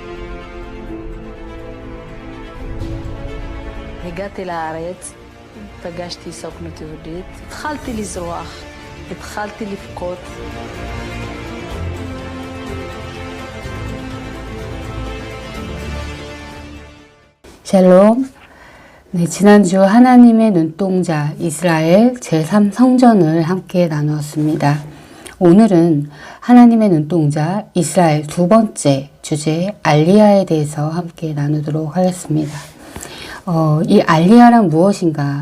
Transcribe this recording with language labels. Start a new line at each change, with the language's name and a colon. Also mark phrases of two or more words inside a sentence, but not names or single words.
Hebrew: הגעתי לארץ, פגשתי סוכנות יהודית, התחלתי לזרוח, התחלתי לבכות.
Korean: 샬롬. 네, 지난주 하나님의 눈동자 이스라엘 제3성전을 함께 나누었습니다. 오늘은 하나님의 눈동자 이스라엘 두 번째 주제 알리야에 대해서 함께 나누도록 하겠습니다. 이 알리야란 무엇인가?